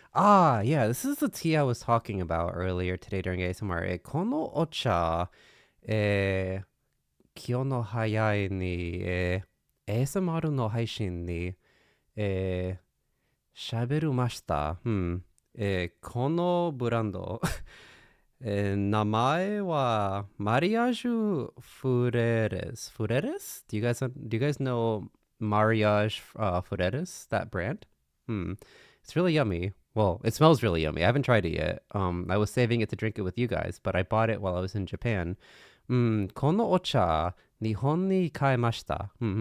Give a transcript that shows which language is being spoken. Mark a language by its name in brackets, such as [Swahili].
[English] Yeah, this is the tea I was talking about earlier today during ASMR. [Japanese] このお茶、気の早いに、ASMR の配信に、喋りました。このブランド、名前は Mariage Freres. [English] Freres? Do you guys know Mariage Freres, that brand? It's really yummy. Well, it smells really yummy. I haven't tried it yet. I was saving it to drink it with you guys, but I bought it while I was in Japan. [Japanese] このお茶、日本に買いました。